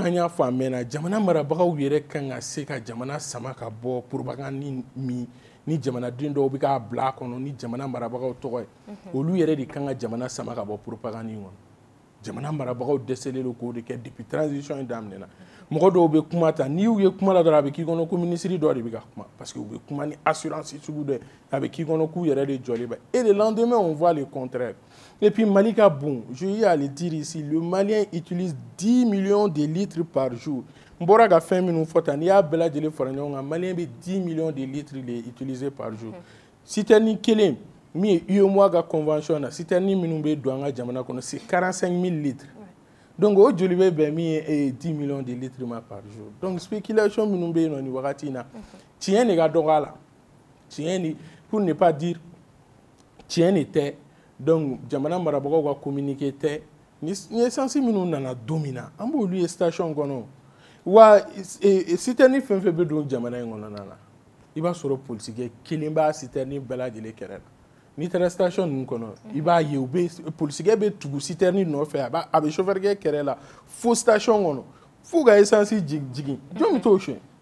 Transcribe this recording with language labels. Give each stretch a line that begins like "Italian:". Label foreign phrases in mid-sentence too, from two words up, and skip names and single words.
Bambara: an y'a fɔ a mɛnna jamana marabagaw yɛrɛ kan ka se ka jamana sama ka bɔ propagande min ni jamanaden dɔw bɛ k'a bila a kɔnɔ ni jamana marabagaw tɔgɔ ye olu yɛrɛ de kan ka jamana sama ka bɔ propagande in kɔnɔ jamana marabagaw dɛsɛlen don k'o de kɛ
French: depuis transition
Bambara: in daminɛna mɔgɔ dɔw bɛ kuma ta n'i y'u ye kuma la dɔrɔn a bɛ k'i kɔnɔ ko minisiri dɔ de bɛ ka kuma
French: parce que
Bambara: u bɛ kuma ni assurance sugu dɔ ye a bɛ k'i kɔnɔ k'u yɛrɛ de jɔlen bɛ
French: et le lendemain on voit le contraire. Et puis
Bambara: Mali ka bon,
French: je vais aller dire ici, le Malien utilise 10 millions de litres par jour.
Bambara: Mbora ka fɛn minnu fɔ tan n'i y'a bɛɛ lajɛlen fara ɲɔgɔn kan Malien bɛ
French: 10 millions de litres de utiliser par jour.
Bambara: Citerne kelen min ye UEMOA ka convention na citerne minnu bɛ don an ka jamana kɔnɔ
French: c'est 45 000 litres.
Bambara: Donc o joli bɛ bɛn min ye
French: 10 millions de litres
Bambara: ma
French: par jour.
Bambara: Donc spéculation minnu bɛ yen nɔ nin wagati in na tiɲɛ de ka dɔgɔ a la tiɲɛ de
French: pour ne pas dire
Bambara: tiɲɛ de tɛ. Donc jamana marabagaw ka communiqué tɛ ni essence minnu nana don min na an b'olu ye station kɔnɔ wa citerne fɛn fɛn bɛ don jamana in kɔnɔna na i b'a sɔrɔ polisikɛ kelen b'a citerne bɛɛ lajɛlen kɛrɛ la n'i taara station ninnu kɔnɔ i b'a ye u bɛ polisikɛ bɛ tugu citerne nɔfɛ a bɛ chauffeur kɛ kɛrɛ la fo station kɔnɔ fo ka essence jigin jɔn bɛ t'o suɲɛ